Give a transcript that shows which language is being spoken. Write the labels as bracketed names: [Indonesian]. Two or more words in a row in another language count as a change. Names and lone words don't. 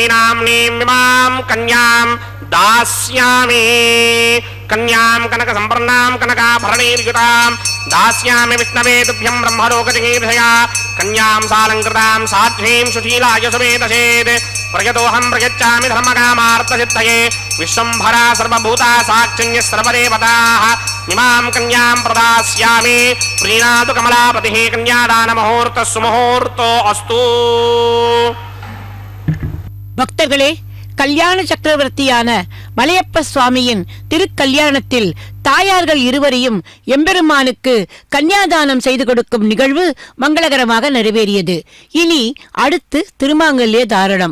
[Sanskrit] नाम्नीमिमां कन्यां दास्यामि कन्यां कनक संपन्नां कनकाभरणैर्युतां दास्यामि विष्णवे तुभ्यं ब्रह्मलोकजिगीर्षया कन्यां सालङ्कृतां साध्वीं सुशीलाय सुवेदसेत् प्रयतोऽहं प्रयच्छामि धर्मकामार्थसिद्धये विश्वम्भरा सर्वभूता साक्षिण्यः सर्वदेवताः इमां कन्यां प्रदास्यामि प्रीणातु कमलापतिः कन्यादानमुहूर्तः सुमुहूर्तो अस्तु। [Tamil] பக்தர்களே, கல்யாண சக்கரவர்த்தியான மலையப்ப சுவாமியின் திருக்கல்யாணத்தில் தாயார்கள் இருவரையும் எம்பெருமானுக்கு கன்னியாதானம் செய்து கொடுக்கும் நிகழ்வு மங்களகரமாக நிறைவேறியது. இனி அடுத்து திருமாங்கல்ய தாரணம்.